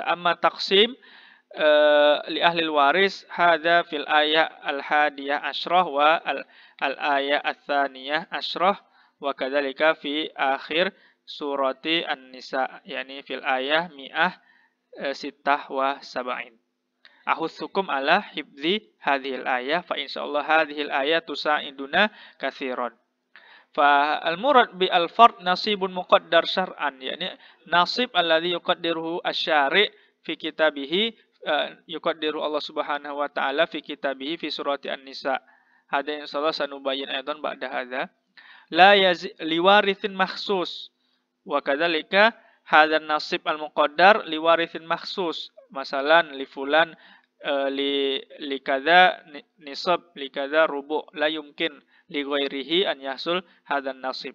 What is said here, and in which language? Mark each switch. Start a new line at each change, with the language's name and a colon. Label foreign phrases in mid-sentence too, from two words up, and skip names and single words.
Arabic: أما تقسيم لأهل الوارث هذا في الآية الحادية عشرة والآية الثانية عشرة وكذلك في آخر سورة النساء، يعني في الآية مائة ستة وسبعين. أحثكم على حفظ هذه الآية فإن شاء الله هذه الآية تساعدنا كثيرا. فالمراد بالفرض نصيب مقدر شرعا، يعني نصيب الذي يقدره الشارع في كتابه، يقدر الله سبحانه وتعالى في كتابه في سورة النساء. هذا إن شاء الله سنبين أيضا بعد هذا. لا لوارث مخصوص وكذلك هذا النصيب المقدر لوارث مخصوص. مثلا لفلان لكذا نصاب لكذا ربع لا يمكن لغيره أن يحصل هذا النصيب.